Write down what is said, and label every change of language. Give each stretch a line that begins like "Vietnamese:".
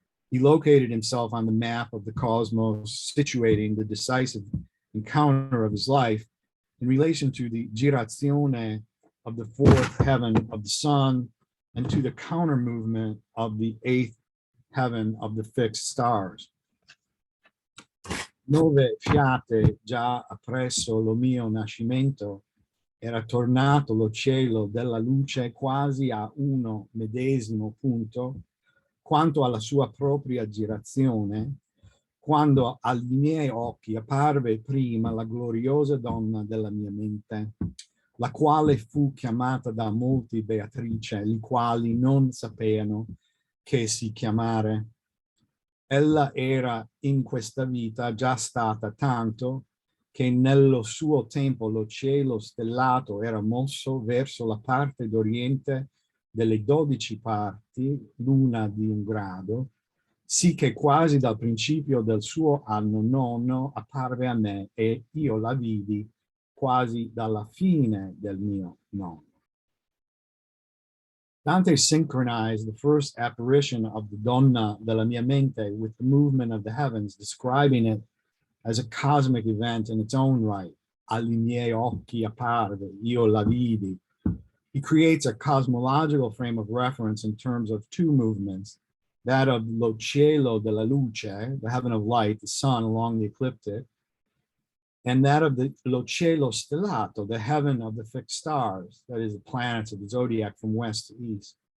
English: He located himself on the map of the cosmos, situating the decisive encounter of his life in relation to the girazione of the 4th heaven of the sun and to the counter movement of the 8th heaven of the fixed stars.
Italian: Nove fiate già appresso lo mio nascimento, era tornato lo cielo della luce quasi a uno medesimo punto, quanto alla sua propria girazione, quando ai miei occhi apparve prima la gloriosa donna della mia mente, la quale fu chiamata da molti Beatrice, i quali non sapevano che si chiamare. Ella era in questa vita già stata tanto che nello suo tempo lo cielo stellato era mosso verso la parte d'oriente delle 12 parti, l'una di un grado, sì che quasi dal principio del suo anno nono apparve a me e io la vidi quasi dalla fine del mio nono.
English: Dante synchronized the first apparition of the
Italian: Donna della mia mente
English: with the movement of the heavens, describing it as a cosmic event in its own right.
Italian: Agli miei occhi apparve, io la vidi.
English: He creates a cosmological frame of reference in terms of two movements, that of
Italian: lo cielo della luce,
English: the heaven of light, the sun along the ecliptic, and that of the
Italian: lo cielo stellato,
English: the heaven of the fixed stars, that is the planets of the zodiac from west to east.